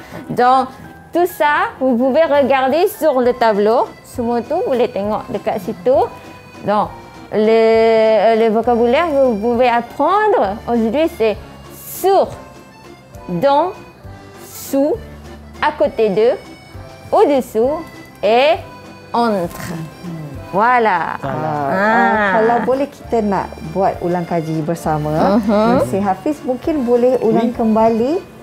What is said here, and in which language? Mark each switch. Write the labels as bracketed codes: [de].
[fr] Donc, tout ça, vous pouvez regarder sur le tableau. [ms] Semua tu boleh tengok dekat situ. [fr] Donc, le vocabulaire que vous pouvez apprendre aujourd'hui, c'est sur, dans, sous, à côté de, au-dessous et entre. Voilà. [ms] Kalau boleh kita nak buat ulang kaji bersama, Encik Hafiz mungkin boleh ulang kembali.